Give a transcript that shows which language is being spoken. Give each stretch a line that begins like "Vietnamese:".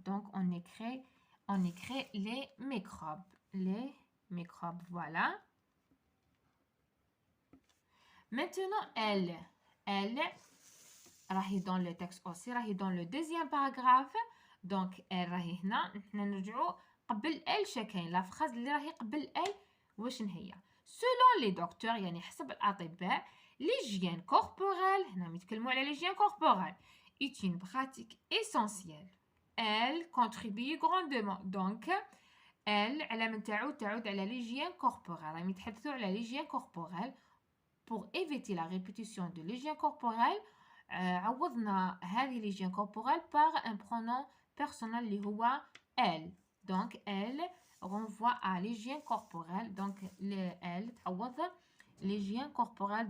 French: Donc on écrit les microbes. Les microbes, voilà. Maintenant, elle راهي dans le texte aussi, راهي dans le deuxième paragraphe.
Arabic: Donc elle راهي هنا نحنا نرجعوا قبل elle شكاين.
French: لا phrase اللي راهي قبل elle واش هي؟ selon les docteurs يعني حسب الأطباء l'hygiène corporelle هنا يتكلموا على l'hygiène corporelle est une pratique essentielle. Elle contribue grandement. Donc elle علامة تعود على l'hygiène corporelle.
Arabic: راهم يتحدثوا على l'hygiène corporelle.
French: Pour éviter la répétition de l'hygiène corporelle عوضنا هذه l'hygiène corporelle par un pronom personnel اللي هو elle. Donc elle renvoie à l'hygiène corporelle. Donc elle تعوض l'hygiène corporelle.